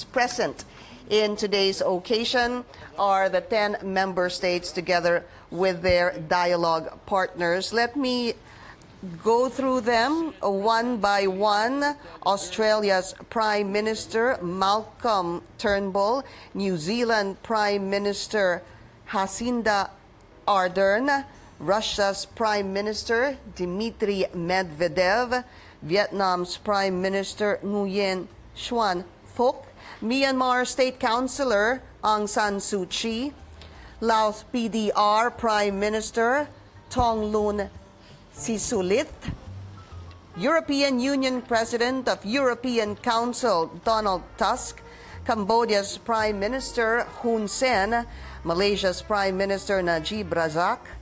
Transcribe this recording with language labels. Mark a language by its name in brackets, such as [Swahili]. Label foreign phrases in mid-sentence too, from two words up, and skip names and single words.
[English] Present in today's occasion are the 10 member states together with their dialogue partners. Let me go through them one by one. Australia's Prime Minister Malcolm Turnbull, New Zealand Prime Minister Jacinda Ardern, Russia's Prime Minister Dmitry Medvedev, Vietnam's Prime Minister Nguyen Xuan Phuc, Myanmar State Councillor Aung San Suu Kyi, Laos PDR Prime Minister Thongloun Sisulit, European Union President of European Council Donald Tusk, Cambodia's Prime Minister Hun Sen, Malaysia's Prime Minister Najib Razak,